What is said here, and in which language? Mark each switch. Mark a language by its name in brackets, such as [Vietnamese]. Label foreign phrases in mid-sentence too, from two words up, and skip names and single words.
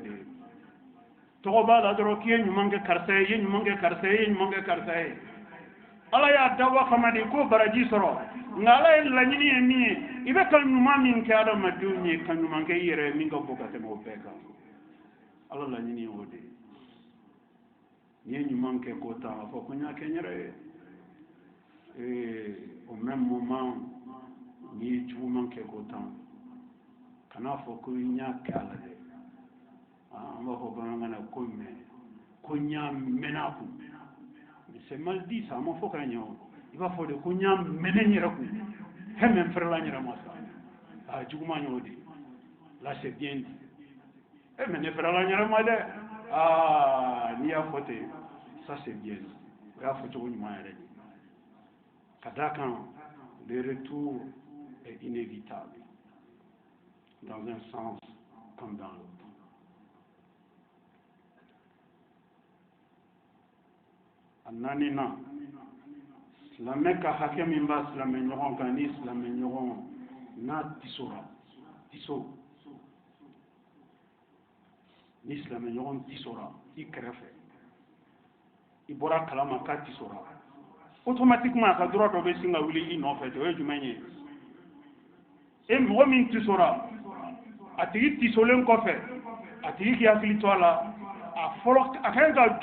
[Bambara] de ye tɔgɔ b'a la dɔrɔn k'i ye ɲuman kɛ karisa ye i ye ɲuman kɛ karisa ye i ye ɲuman kɛ karisa ye ala y'a dabɔ kama de ko baraji sɔrɔ nka ala ye laɲini ye min ye i bɛ ka ɲuman min kɛ adamadenw ye ka ɲuman kɛ i yɛrɛ ye min ka bon ka tɛmɛ o bɛɛ kan ala laɲini ye o de ye n'i ye ɲuman kɛ k'o ta a fɔ ko n y'a kɛ n yɛrɛ ye [French] au même moment [Bambara] n'i ye juguman kɛ k'o ta kan'a fɔ ko n y'a kɛ ala dɛ an b'a fɔ bamanankan na ko n y'a mɛnɛ a kun [French] c'est mal dit [Bambara] ça ma fɔ ka ɲɛ o i b'a fɔ de ko n y'a mɛnɛ n yɛrɛ kun hɛmɛ n fɛrɛla n yɛrɛ ma sa juguman ye o de [French] là c'est bien dit [Bambara] mais ne fɛrɛla n yɛrɛ ma dɛ n'i y'a fɔ ten [French] ça c'est bien dit [Bambara] o y'a fɔ cogo ɲuman yɛrɛ de ka d'a kan [French] le retour est inévitable dans un sens comme dans l'autre. [Bambara] Nanina silamɛ ka hakɛ min b'a silamɛ ɲɔgɔn kan ni silamɛ ɲɔgɔn n'a tisora tiso ni silamɛ ɲɔgɔn tisora i kɛrɛfɛ i bɔra kalama k'a tisora automatiquement a ka droit dɔ bɛ sin ka wuli i nɔfɛ o ye jumɛn ye e mɔgɔ min tisora a tigi tisolen kɔfɛ a tigi k'i hakili to a la a kan ka